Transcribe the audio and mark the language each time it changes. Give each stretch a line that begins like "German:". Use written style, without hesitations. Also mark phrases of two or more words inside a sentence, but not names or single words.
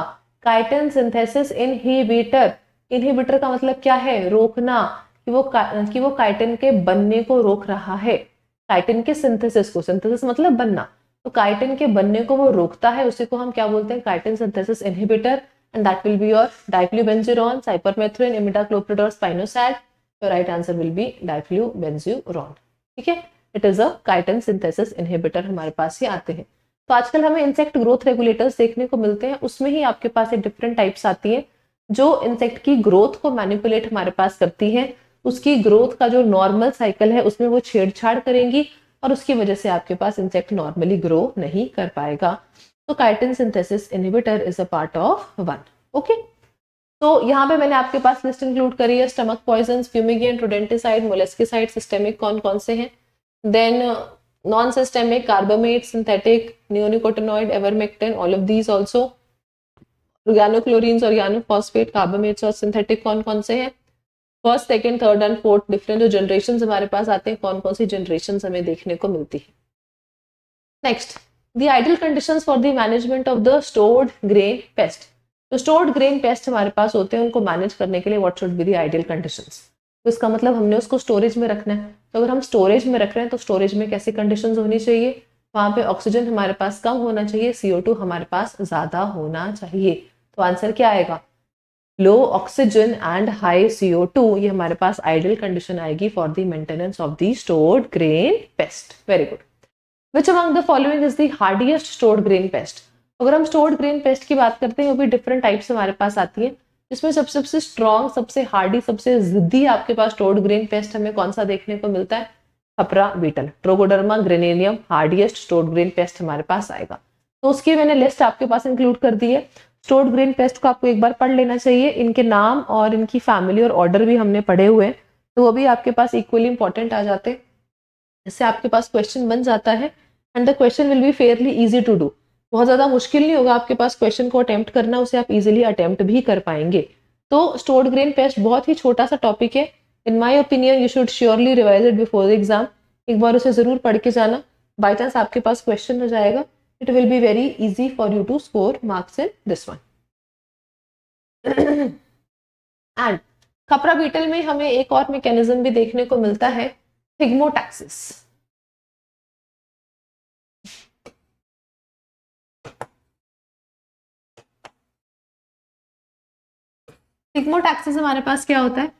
English: chitin synthesis inhibitor,
Hindi: इनहिबिटर का मतलब क्या है? रोकना, कि वो काइटिन के बनने को रोक रहा है, काइटिन के सिंथेसिस को। सिंथेसिस मतलब बनना, तो काइटिन के बनने को वो रोकता है, उसी को हम क्या बोलते हैं?
English: Chitin synthesis inhibitor. And that will be your diflubenzuron, cypermethrin, imidacloprid और spinosad। Your right answer will be diflubenzuron.
Hindi: ठीक है,
English: it is a chitin synthesis inhibitor
Hindi: हमारे पास ही आते हैं। तो आजकल हमें
English: insect growth regulators
Hindi: देखने को मिलते हैं, उसमें ही आपके पास एक
English: different types
Hindi: आती है जो इंसेक्ट की ग्रोथ को मैनिपुलेट हमारे पास करती है। उसकी ग्रोथ का जो
English: normal cycle
Hindi: है उसमें वो छेड़छाड़ करेंगी और उसकी वजह से आपके पास इंसेक्ट
English: normally grow
Hindi: नहीं कर पाएगा।
English: तो chitin synthesis inhibitor is a part of one।
Hindi: ओके, तो यहाँ पे मैंने आपके पास लिस्ट इंक्लूड करी है।
English: Stomach poison, fumigant, rodenticide, molluscicide. Systemic
Hindi: कौन कौन से हैं?
English: Then non systemic, carbamate, synthetic, neonicotinoid, avermectin, all of these also. Organochlorines, organophosphate, carbamates
Hindi: और सिंथेटिक कौन कौन से हैं?
English: First, second, third and fourth different
Hindi: जो जनरेशन हमारे पास आते हैं, कौन कौन सी जनरेशन हमें देखने को मिलती है।
English: Next, the ideal conditions for the management of the stored grain pest.
Hindi: तो
English: stored grain pest
Hindi: हमारे पास होते हैं, उनको मैनेज करने के लिए
English: what should be the ideal conditions.
Hindi: तो इसका मतलब हमने उसको स्टोरेज में रखना है, तो अगर हम स्टोरेज में रख रहे हैं तो स्टोरेज में कैसी कंडीशंस होनी चाहिए? वहां पे ऑक्सीजन हमारे पास कम होना चाहिए, CO2 हमारे पास ज्यादा होना चाहिए। तो आंसर क्या आएगा?
English: Low oxygen and high CO2,
Hindi: ये हमारे पास
English: ideal condition आएगी for the maintenance of the stored grain pest। Very good. Which among the following is the hardiest stored grain pest?
Hindi: अगर हम
English: stored grain pest
Hindi: की बात करते हैं वो भी
English: different types
Hindi: हमारे पास आती है, जिसमें सबसे स्ट्रॉन्ग, सबसे हार्डी, सबसे जिद्दी आपके पास
English: stored grain pest
Hindi: हमें कौन सा देखने को मिलता है? खपरा बीटल, ट्रोगोडर्मा ग्रेनेनियम
English: hardiest stored grain pest
Hindi: हमारे पास आएगा। तो उसकी मैंने लिस्ट आपके पास इंक्लूड कर दी है।
English: stored grain pest
Hindi: को आपको एक बार पढ़ लेना चाहिए, इनके नाम और इनकी फैमिली और ऑर्डर भी हमने पढ़े हुए हैं, तो वो भी आपके पास
English: equally important
Hindi: आ जाते हैं। इससे आपके पास क्वेश्चन बन जाता है
English: and the question will be fairly easy to do.
Hindi: बहुत ज्यादा मुश्किल नहीं होगा आपके पास क्वेश्चन को अटेम्प्ट करना, उसे आप
English: easily attempt
Hindi: भी कर पाएंगे। तो
English: stored grain pest
Hindi: बहुत ही छोटा सा टॉपिक है।
English: In my opinion you should surely revise it before the exam.
Hindi: एक बार उसे जरूर पढ़ के जाना,
English: by chance
Hindi: आपके पास क्वेश्चन हो जाएगा,
English: It will be very easy for you to score marks in this one.
Hindi: एंड खपरा बीटल में हमें एक और मैकेनिज्म भी देखने को मिलता है, थिग्मोटैक्सिस। थिग्मोटैक्सिस हमारे पास क्या होता है?